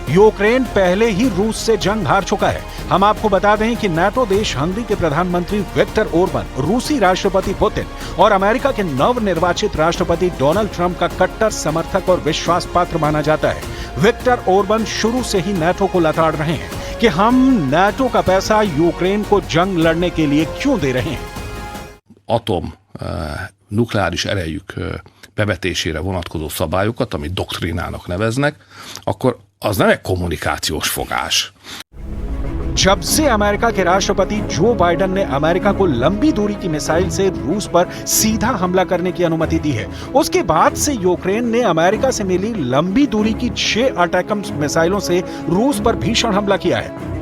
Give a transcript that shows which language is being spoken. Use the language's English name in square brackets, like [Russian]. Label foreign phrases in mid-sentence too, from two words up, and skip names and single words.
[Hindi] यूक्रेन पहले ही रूस से जंग हार चुका है। हम आपको बता दें कि नाटो देश हंगरी के प्रधानमंत्री विक्टर ओरबन, रूसी राष्ट्रपति पुतिन और अमेरिका के नवनिर्वाचित राष्ट्रपति डोनाल्ड ट्रंप का कट्टर समर्थक और विश्वास पात्र माना जाता है। विक्टर ओरबन शुरू से ही नाटो को लताड़ रहे हैं कि हम नाटो का पैसा यूक्रेन को जंग लड़ने के लिए क्यों दे रहे हैं। [Hungarian] Atom nukleáris erejük bevetésére vonatkozó szabályokat, amit doktrinának neveznek, akkor az nem egy kommunikációs fogás. [Hindi] जब से अमेरिका के राष्ट्रपति जो बाइडेन ने अमेरिका को लंबी दूरी की मिसाइल से रूस पर सीधा हमला करने की अनुमति दी है, उसके बाद से यूक्रेन ने अमेरिका से मिली लंबी दूरी की 6 अटैकम्स मिसाइलों से रूस पर भीषण हमला किया है।